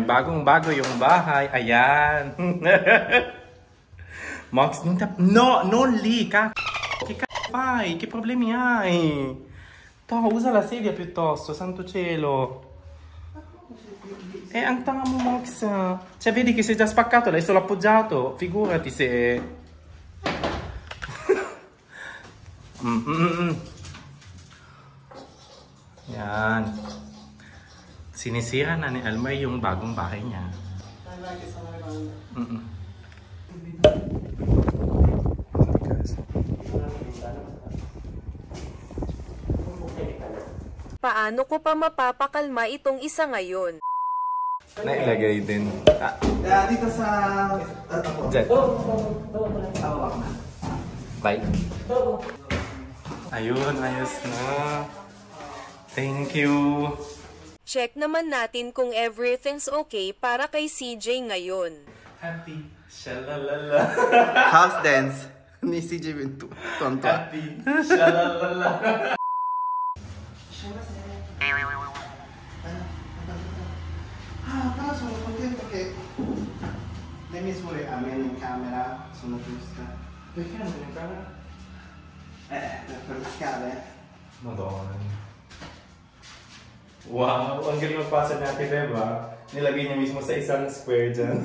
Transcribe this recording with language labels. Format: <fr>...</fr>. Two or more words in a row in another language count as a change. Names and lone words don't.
<tl>Bagong-bago yung bahay. Ayan.</tl> <it>Max, no, non lì, Che fai? Che problemi hai? Toh, usa la sedia piuttosto, santo cielo.</it> <tl>Ang tanga mo, Max.</tl> <it>Cioè, vedi che sei già spaccato, l'hai solo appoggiato. Figurati se...</it> <tl>Yan. Sinisira na ni Elmer yung bagong bahay niya. Paano ko pa mapapakalma itong isa ngayon? Nailagay din. Dito sa... Diyan. Bye. Ayun, ayos na.</tl> <en>Thank you.</en> <tl>Check naman natin kung</tl> <en>everything's okay</en> <tl>para kay CJ ngayon.</tl> <en>Happy. Shalalala. House dance</en> <tl>ni CJ Bintu. Tonto.</tl> <en>Happy. Shalalala.</en> <it>Però sono contento che le misure a me in camera sono giuste. Perché non in camera? Per le scale. Madonna.</it> <tl>Wow, ang galing magpasa natin, diba? Nilagay niya mismo sa isang square dyan.</tl>